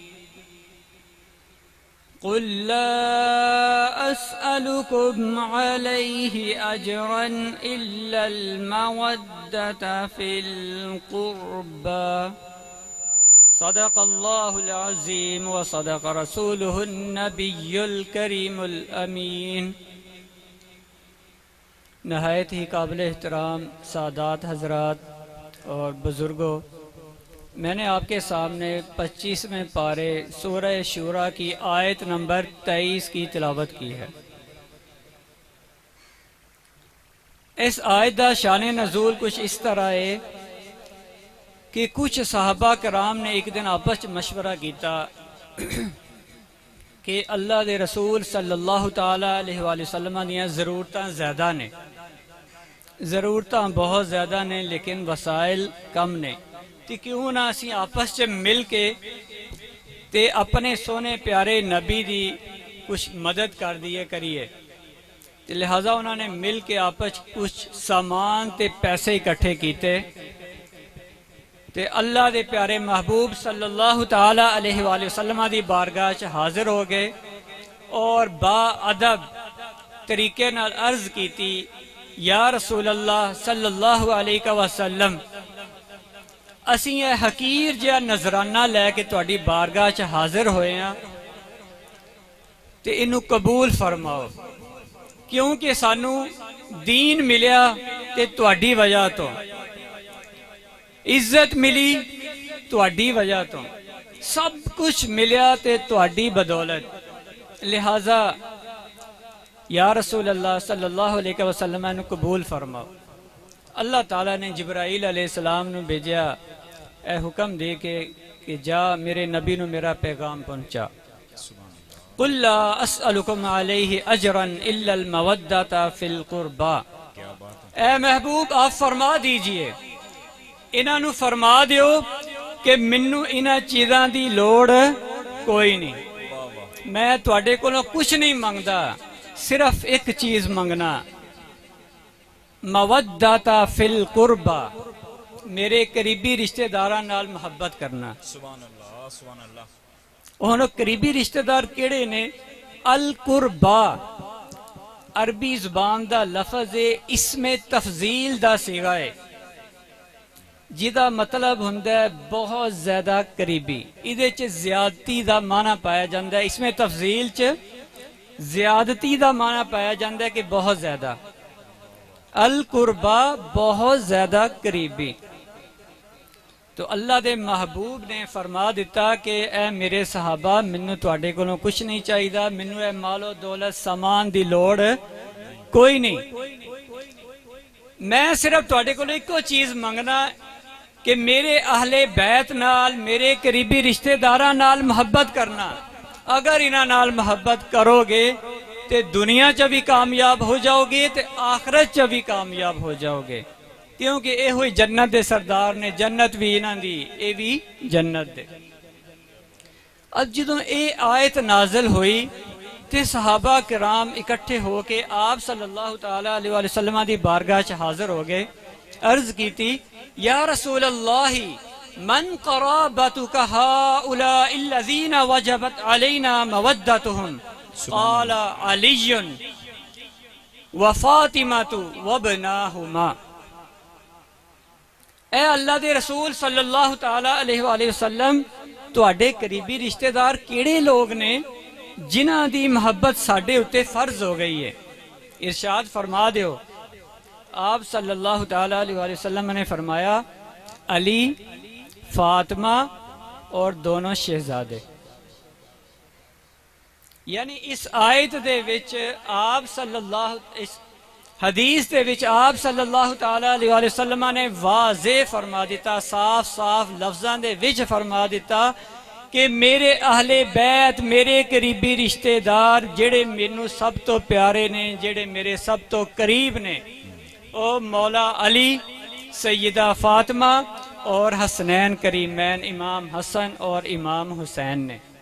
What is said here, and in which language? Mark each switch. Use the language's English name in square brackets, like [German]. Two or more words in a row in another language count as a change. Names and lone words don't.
[Arabic] قل لا أسألكم عليه أجرا إلا المودة في القربى صدق الله العظيم وصدق رسوله النبي الكريم الأمين. [Urdu] نہایت ہی قابل احترام سادات حضرات اور بزرگوں، میں نے آپ کے سامنے 25ویں پارے سورہ شوریٰ کی آیت نمبر 23 کی تلاوت کی ہے. اس آیت کا شان نزول کچھ اس طرح ہے کہ کچھ صحابہ کرام نے ایک دن آپس میں مشورہ کیا کہ اللہ کے رسول [Arabic] صلى الله تعالى عليه وسلم [Punjabi] دیاں ضرورتاں زیادہ نے، ضرورتاں بہت زیادہ نے لیکن وسائل کم نے، تو کیوں نہ اسی آپس چ مل کے تے اپنے سوہنے پیارے نبی دی کجھ مدد کر دیئے کریئے. تو لہٰذا انہوں نے مل کے آپس کجھ سامان تے پیسے اکٹھے کیے تے اللہ دے پیارے محبوب सल्लल्लाहु [Arabic] تعالى عليه وسلم [Punjabi] دی بارگاہ چ حاضر ہو گئے اور باادب طریقے نال عرض [Arabic] की, يا رسول الله صلى الله عليه وسلم, [Punjabi] اسی یہ حقیر جیہا نذرانہ لے کے تہاڈی بارگاہ چ حاضر ہوئے ہیں تے اینوں قبول فرماؤ، کیونکہ سانوں دین ملیا تے تہاڈی وجہ توں، عزت ملی تہاڈی وجہ توں، سب کجھ ملیا تے تہاڈی بدولت. [Arabic] लिहाजा يا رسول الله صلى الله عليه وسلم [Punjabi] اینوں قبول فرماؤ. اللہ تعالیٰ نے جبرائیل علیہ السلام نوں بھیجا ایہ حکم دے کے کہ جا میرے نبی نوں میرا پیغام پہنچا. [Arabic] قل لا أسألكم عليه أجرا إلا المودة في القربى, [Punjabi] اے محبوب آپ فرما دیجئے، انہاں نوں فرما دیو کہ مینوں انہاں چیزاں دی لوڑ کوئی نہیں، میں تہاڈے کولوں کجھ نہیں منگدا، صرف اک چیز منگنا, [Arabic] المودة في القربى, [Punjabi] میرے قریبی رشتہ داراں نال محبت کرنا. [Arabic] سبحان الله، سبحان الله. [Punjabi] ہن قریبی رشتہ دار کیہڑے نے? [Arabic] القربى [Punjabi] عربی زبان دا لفظ ہے، اس میں تفضیل دا صیغہ ہے، جدا مطلب ہندا ہے بہت زیادہ قریبی. ایہدے چ زیادتی دا معنیٰ پایا جاتا ہے، اس میں تفضیل چ زیادتی دا معنیٰ پایا جاتا ہے کہ بہت زیادہ. [Arabic] القربى [Punjabi] بہت زیادہ قریبی. تو اللہ دے محبوب نے فرما دتا کہ اے میرے صحابہ، مینوں تہاڈے کولوں کجھ نہیں چاہیے، مینوں ایہ مال و دولت سامان دی لوڑ کوئی نہیں، میں صرف تہاڈے کولوں اکو چیز منگنا کہ میرے اہل بیت نال، میرے قریبی رشتہ داراں نال محبت کرنا. اگر انہاں نال محبت کرو گے تو دنیا چ بھی کامیاب ہو جاؤ گے تے آخرت چ بھی کامیاب ہو جاؤ گے، کیونکہ ایہ ہوئی جنت دے سردار نے، جنت بھی انہاں دی، ایہ بھی جنت دے. اب جدوں ایہ آیت نازل ہوئی تے صحابہ کرام اکٹھے ہو کے آپ [Arabic] صلى الله تعالى عليه وسلم [Punjabi] دی بارگاہ چ حاضر ہو گئے. [Urdu] عرض کی تھی, [Arabic] يا رسول الله من قرابتك هؤلاء الذين وجبت علينا مودتهم قال علي وفاطمة وابناهما. [Punjabi] اے اللہ دے رسول [Arabic] صلى الله تعالى عليه وسلم, [Punjabi] تہاڈے قریبی رشتہ دار کیہڑے لوک نے جنہاں دی محبت ساڈے اتے فرض ہو گئی ہے. ارشاد فرما دیو، آپ [Arabic] صلى الله تعالى عليه وسلم [Punjabi] نے فرمایا، علی، فاطمہ اور دونوں شہزادے. یعنی اس آیت دے وچ آپ صلی اللہ، اس حدیث دے وچ آپ [Arabic] صلى الله تعالى عليه [Punjabi] वसल्लम نے واضح فرما دتا، صاف صاف لفظاں دے وچ فرما دتا کہ میرے اہل بیت، میرے قریبی رشتہ دار جیہڑے مینوں سب توں پیارے نے، جیہڑے میرے سب توں قریب نے، او مولا علی، سیدہ فاطمہ اور حسنین کریمین امام حسن اور امام حسین نے.